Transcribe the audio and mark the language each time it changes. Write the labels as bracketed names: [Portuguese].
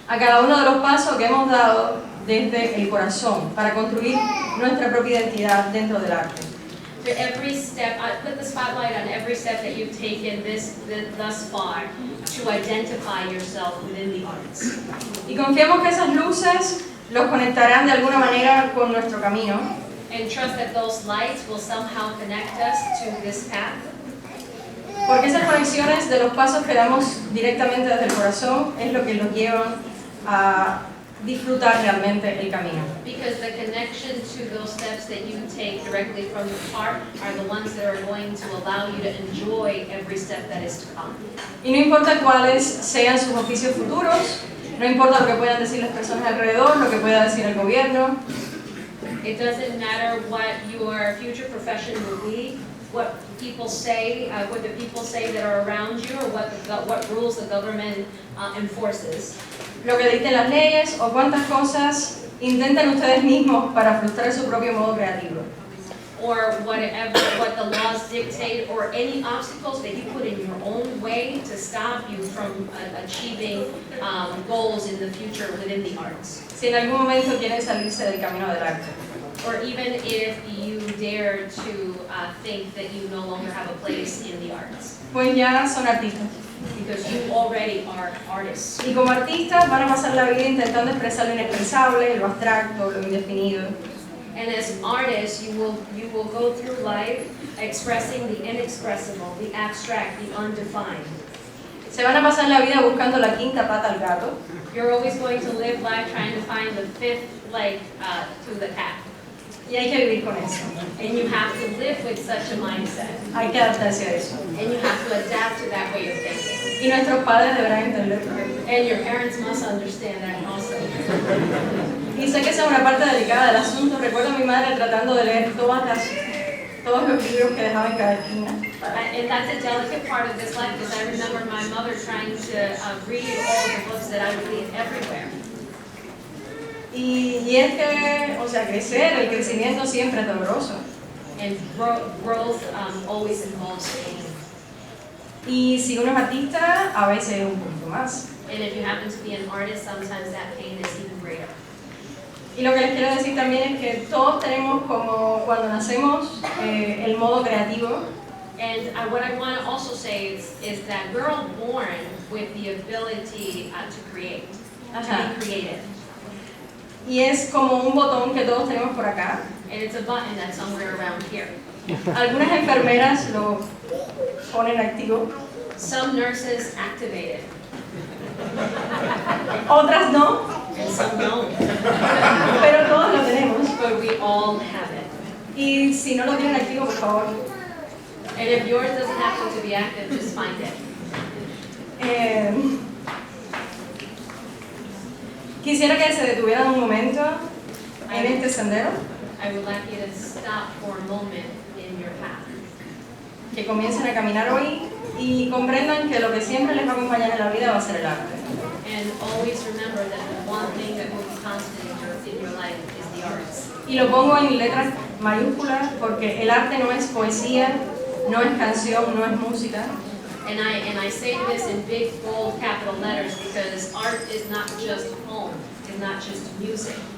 [Spanish] A cada uno de los pasos que hemos dado desde el corazón para construir nuestra propia identidad dentro del arte. [English] For every step, I put the spotlight on every step that you've taken thus far to identify yourself within the arts. [Spanish] Y confiamos que esas luces los conectarán de alguna manera con nuestro camino. [English] And trust that those lights will somehow connect us to this path. [Spanish] Porque esas conexiones de los pasos que damos directamente desde el corazón es lo que nos llevan a disfrutar realmente el camino. [English] Because the connection to those steps that you take directly from the heart are the ones that are going to allow you to enjoy every step that is to come. [Spanish] Y no importa cuáles sean sus oficios futuros, no importa lo que puedan decir las personas alrededor, lo que pueda decir el gobierno. [English] It doesn't matter what your future profession will be, what people say, what the people say that are around you, or what rules the government enforces. [Spanish] Lo que dicten las leyes o cuántas cosas intentan ustedes mismos para frustrar su propio modo creativo. [English] Or whatever, what the laws dictate, or any obstacles that you put in your own way to stop you from achieving goals in the future within the arts. [Spanish] Si en algún momento quieren salirse del camino del arte. [English] Or even if you dare to think that you no longer have a place in the arts. [Spanish] Pues ya son artistas. [English] Because you already are artists. [Spanish] Y como artistas van a pasar la vida intentando expresar lo inexpresable, lo abstracto, lo indefinido. [English] And as artists, you will go through life expressing the inexpressible, the abstract, the undefined. [Spanish] Se van a pasar la vida buscando la quinta pata al gato. [English] You're always going to live life trying to find the fifth leg to the cat. [Spanish] Y hay que vivir con eso. [English] And you have to live with such a mindset. [Spanish] Hay que adaptarse a eso. [English] And you have to adapt to that way of thinking. [Spanish] Y nuestros padres deberán entenderlo. [English] And your parents must understand that also. [Spanish] Y sé que esa es una parte delicada del asunto. Recuerdo a mi madre tratando de leer todos los libros que dejaba en cada esquina. [English] And that's a delicate part of this life, because I remember my mother trying to read all the books that I would read everywhere. [Spanish] Y es que, o sea, crecer, el crecimiento siempre es doloroso. [English] And growth always involves pain. [Spanish] Y si uno es artista, a veces es un poquito más. [English] And if you happen to be an artist, sometimes that pain is even greater. [Spanish] Y lo que les quiero decir también es que todos tenemos como cuando nacemos el modo creativo. [English] And what I want to also say is that we're all born with the ability to create, to be creative. [Spanish] Y es como un botón que todos tenemos por acá. [English] And it's a button that's somewhere around here. [Spanish] Algunas enfermeras lo ponen activo. [English] Some nurses activate it, [Spanish] Otras no, [English] and some don't. [Spanish] pero todos lo tenemos. [English] But we all have it. [Spanish] Y si no lo tienen activo, por favor. [English] And if yours doesn't happen to be active, just find it. [Spanish] Eh, quisiera que se detuvieran un momento en este sendero, [English] I would like you to stop for a moment in your path. [Spanish] que comiencen a caminar hoy y comprendan que lo que siempre les va a acompañar en la vida va a ser el arte. [English] And always remember that the one thing that will be constant in your life is the arts. [Spanish] Y lo pongo en letras mayúsculas porque el arte no es poesía, no es canción, no es música. [English] And I say this in big, bold, capital letters because art is not just poem, it's not just music,